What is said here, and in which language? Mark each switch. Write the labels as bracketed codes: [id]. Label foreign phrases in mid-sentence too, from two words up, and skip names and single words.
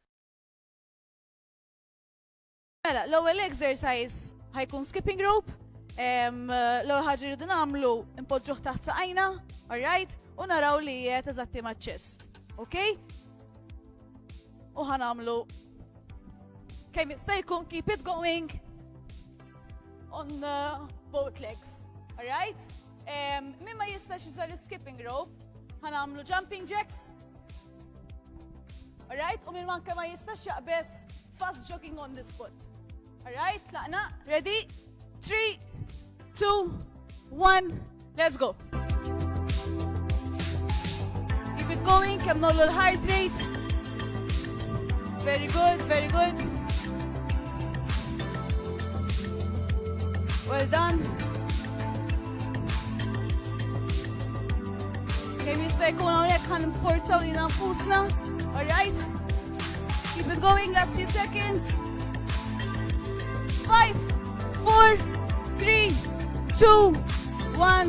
[mt] Mela, l-ewwel exercise ħajkun [en] skipping rope, [mt] L-ewwel ħaġa rridu nagħmlu impoġġuh taħt saqajna, alright? U naraw li qiegħed eżatti maċ-chest. [en] Okay? [mt] U ħanamlu kemm jista' jkun [en] keep it going on both legs. Alright? [mt] Min ma jistax juża l- [en] skipping rope, [mt] ħanamlu [en] jumping jacks. [mt] Alright? U min manka ma jistax jaqbes [en] fast jogging on this foot. Alright? Laqna. Ready? 3, 2, 1, let's go. Keep it going, [mt] kemm nollu l- [en] heart rate. Very good, very good. Well done. [mt] Kemm jista' jkun hawnhekk ħanforzaw lilna nfusna. [en] Alright? Keep it going, last few seconds. 5, 4, 3, 2, 1.